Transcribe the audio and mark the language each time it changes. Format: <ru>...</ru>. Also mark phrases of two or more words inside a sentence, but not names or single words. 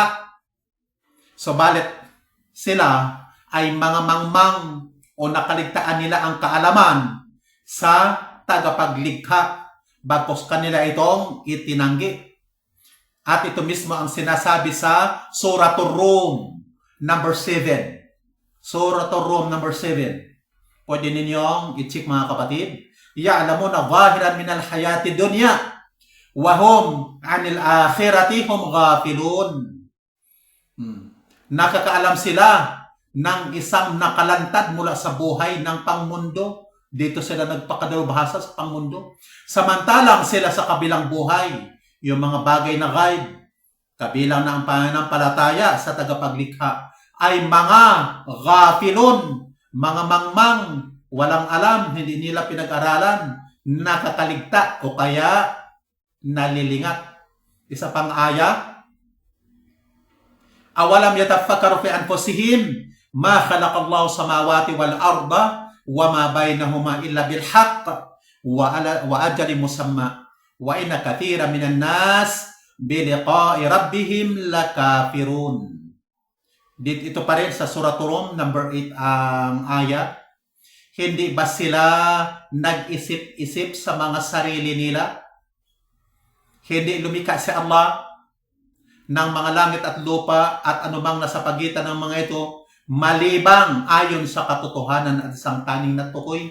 <tl>Subalit sila ay mga mangmang o nakaligtaan nila ang kaalaman sa tagapaglikha bagkus kanila itong itinanggi. At ito mismo ang sinasabi sa Suratul Rum number 7. Suratul Rum number 7. Pwede ninyong i-check mga kapatid.</tl> <ar>يعلمون ظاهرا من الحياة الدنيا وهم عن الآخرة هم غافلون.</ar> <tl>Nakakaalam sila ng isang nakalantad mula sa buhay ng pangmundo. Dito sila nagpakadalubhasa sa pangmundo. Samantalang sila sa kabilang buhay, yung mga bagay na ghaib, kabilang na ang pananampalataya sa tagapaglikha, ay mga ghafilun, mga mangmang, walang alam, hindi nila pinag-aralan, nakakaligta o kaya nalilingat. Isa pang aya,</tl> <ar>أولم يتفكروا في أنفسهم ما خلق الله السماوات والأرض وما بينهما إلا بالحق وأجل مسمى وإن كثيرا من الناس بلقاء ربهم لكافرون.</ar> <tl>Ito pa rin sa Surah Rum number 8 ang aya. Hindi ba sila nag-isip-isip sa mga sarili nila? Hindi lumikha si Allah ng mga langit at lupa at anumang nasa pagitan ng mga ito, malibang ayon sa katotohanan at isang taning na tukoy.</tl>